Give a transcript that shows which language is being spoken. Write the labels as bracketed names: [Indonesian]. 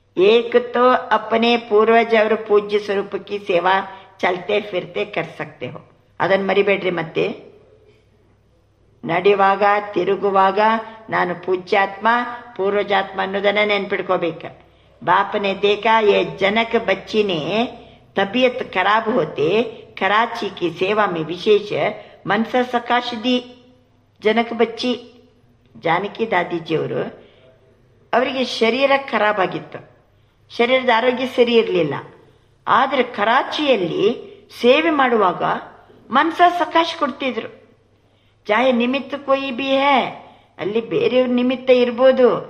[Hindi] एक तो अपने पूर्वज और पूज्य स्वरूप की सेवा चलते फिरते कर सकते हो. [Kannada] ಅದನ್ನು ಮರಿಬೇಡ್ರಿ. ಮತ್ತೆ ನಡೆಯುವಾಗ ತಿರುಗುವಾಗ ನಾನು ಪೂಜ್ಯಾತ್ಮ ಪೂರ್ವಜಾತ್ಮ ಅನ್ನೋದನ್ನ ನೆನ್ಪಿಡ್ಕೋಬೇಕು. [Hindi] ಬಾಪನೆ देखा ये जनक बच्ची ने तबीयत खराब होते कराची की सेवा में विशेष मनसा सकाश दी. [Kannada] ಜನಕ ಬಚ್ಚಿ ಜಾನಕಿ ದಾದಿಜಿಯವರು, ಅವರಿಗೆ ಶರೀರ ಖರಾಬ್ ಆಗಿತ್ತು, ಶರೀರದ ಆರೋಗ್ಯ ಸರಿ ಇರಲಿಲ್ಲ. ಆದರೆ ಕರಾಚಿಯಲ್ಲಿ ಸೇವೆ ಮಾಡುವಾಗ ಮನಸ ಸಕಾಶ ಕೊಡ್ತಿದ್ರು. [Hindi] ಚಾಹೆ ನಿಮಿತ್ತ ಕೊಯ್ ಬಿ ಹೇ, [Kannada] ಅಲ್ಲಿ ಬೇರೆಯವ್ರ ನಿಮಿತ್ತ ಇರ್ಬೋದು.